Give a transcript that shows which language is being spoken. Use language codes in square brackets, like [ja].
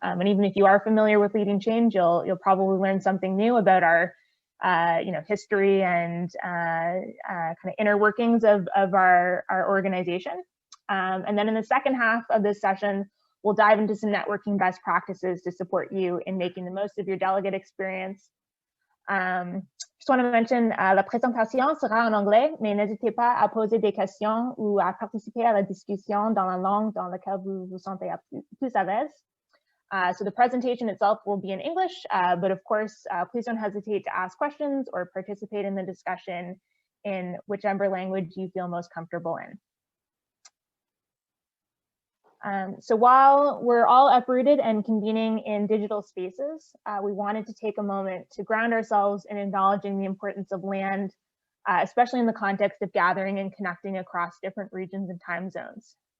[en] And even if you are familiar with Leading Change, you'll probably learn something new about our history and kind of inner workings of our organization. And then in the second half of this session, we'll dive into some networking best practices to support you in making the most of your delegate experience. Just want to mention, [fr] la présentation sera en anglais, mais n'hésitez pas à poser des questions ou à participer à la discussion dans la langue dans laquelle vous vous sentez plus à l'aise. [en] So the presentation itself will be in English, but of course, please don't hesitate to ask questions or participate in the discussion in whichever language you feel most comfortable in. So while we're all uprooted and convening in digital spaces, we wanted to take a moment to ground ourselves in acknowledging the importance of land, especially in the context of gathering and connecting across different regions and time zones.